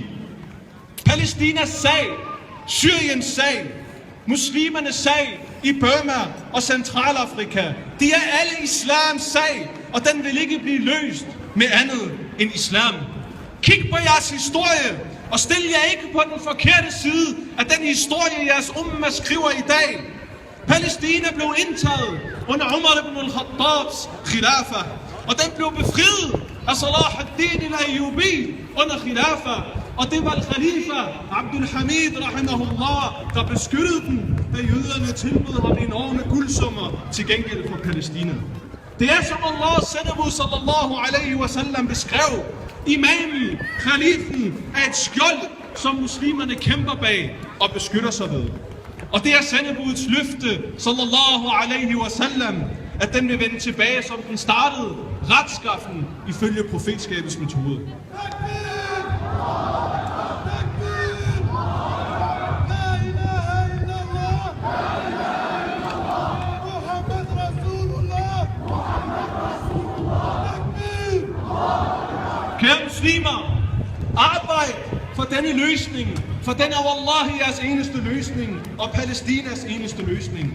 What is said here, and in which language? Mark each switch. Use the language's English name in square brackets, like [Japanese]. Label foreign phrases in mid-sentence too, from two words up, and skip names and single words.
[Danish] Palæstinas sag, Syriens sag, muslimernes sag i Burma og Centralafrika, de er alle islams sag, og den vil ikke blive løst med andet end islam. Kig på jeres historie, og stil jer ikke på den forkerte side af den historie, jeres umma skriver i dag. Palæstina blev indtaget under Umar ibn al-Khattabs khilafa, og den blev befriet af Salah ad-Din al-Ayyubi under khilafa, og det var al-Khalifa Abdul Hamid rahimahullah, der beskyttede den, da jøderne tilbød ham enorme guldsummer til gengæld for Palæstina. Det er som Allahs sendebud [Arabic] صلى الله عليه وسلم [Danish] beskrev. Imamen, khalifen, er et skjold, som muslimerne kæmper bag og beskytter sig ved. Og det er sendebudets løfte [Arabic] صلى الله عليه وسلم, [Danish] at den vil vende tilbage, som den startede, retskaffen ifølge profetskabets metode. Kære muslimer, arbejd for denne løsning, for den er wallahi jeres eneste løsning, og Palæstinas eneste løsning.